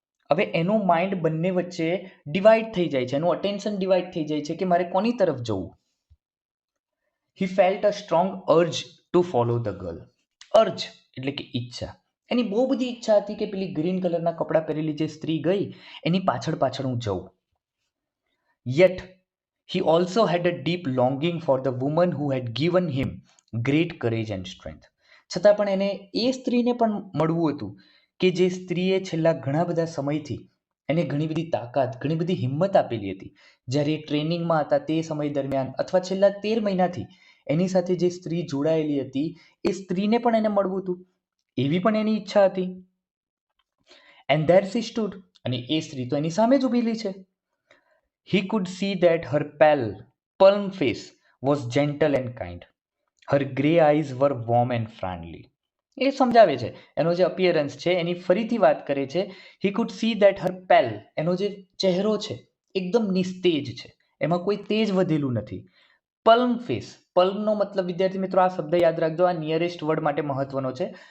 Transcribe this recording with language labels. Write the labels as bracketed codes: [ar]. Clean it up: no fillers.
[gu] હવે એનું માઇન્ડ બંને વચ્ચે ડિવાઈડ થઈ જાય છે, એનું અટેન્શન ડિવાઈડ થઈ જાય છે કે મારે કોની તરફ જવું. [en] He felt a strong urge to follow the girl. [gu] Urge એટલે કે ઈચ્છા, એની બહુ બધી ઈચ્છા હતી કે પેલી ગ્રીન કલરના કપડાં પહેરેલી જે સ્ત્રી ગઈ એની પાછળ પાછળ હું જઉં. [en] Yet he also had a deep longing for the woman who had given him great courage and strength. [gu] છતાં પણ એને એ સ્ત્રીને પણ મળવું હતું કે જે સ્ત્રીએ છેલ્લા ઘણા બધા સમયથી એને ઘણી બધી તાકાત, ઘણી બધી હિંમત આપેલી હતી. જ્યારે એ ટ્રેનિંગમાં હતા તે સમય દરમિયાન અથવા છેલ્લા 13 મહિનાથી એની સાથે જે સ્ત્રી જોડાયેલી હતી એ સ્ત્રીને પણ એને મળવું હતું, એવી પણ એની ઈચ્છા હતી. [en] and there she stood, [gu] અને એ સ્ત્રી તો એની સામે જ ઊભેલી છે. [en] He could see that her pale, plum face was gentle and kind. Her grey eyes were warm and friendly. [gu] એ સમજાવે છે એનો જે અપિયરન્સ છે એની ફરીથી વાત કરે છે. [en] He could see that her pale, [gu] એનો જે ચહેરો છે એકદમ નિસ્તેજ છે, એમાં કોઈ તેજ વધેલું નથી. પલ્મ ફેસ, પલ્મનો મતલબ વિદ્યાર્થી મિત્રો આ શબ્દ યાદ રાખજો, આ નિયરેસ્ટ વર્ડ માટે મહત્વનો છે.